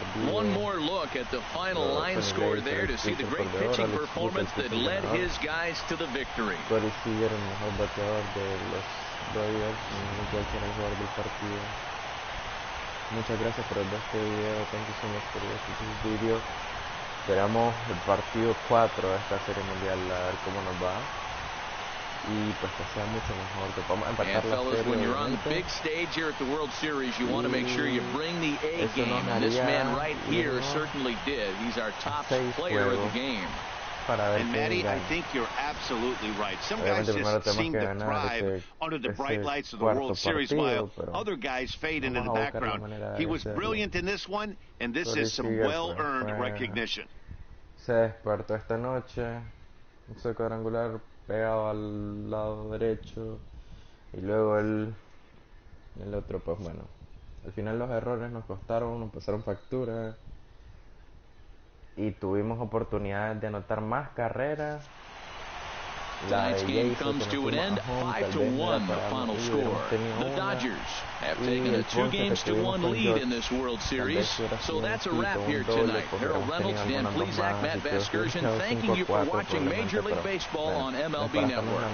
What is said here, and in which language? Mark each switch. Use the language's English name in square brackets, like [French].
[English] One more look at the final line score there to see the great pitching performance that led his guys to the victory. [Spanish] Corey Seager, el mejor bateador de los Dodgers, el jugador del partido. Muchas gracias por ver este video. [English] Thank you so much for watching this video. [Spanish] esperamos el partido 4 de esta serie mundial, a ver cómo nos va. Y pues que sea mucho mejor, que podamos empatar la [English] fellas, [Spanish] serie. [English] when you're on the big stage here at the World Series, you want to make sure you bring the A game. And this man right here certainly did. He's our top player of the game. And Matty, I think you're absolutely right. Some guys just seem to thrive under the bright lights of the World Series, while other guys fade into the background. He was brilliant in this one, and this is some well-earned recognition. [Spanish] Se despertó esta noche, un cuadrangular pegado al lado derecho, y luego el otro, pues bueno, al final los errores nos costaron, nos pasaron factura, y tuvimos oportunidades de anotar más carreras. [English] Tonight's game comes to an end, 5-1 the final score. The Dodgers have taken a 2-1 lead in this World Series. So that's a wrap here tonight. Harold Reynolds, Dan Plesac, Matt Vasgersian, thanking you for watching Major League Baseball on MLB Network.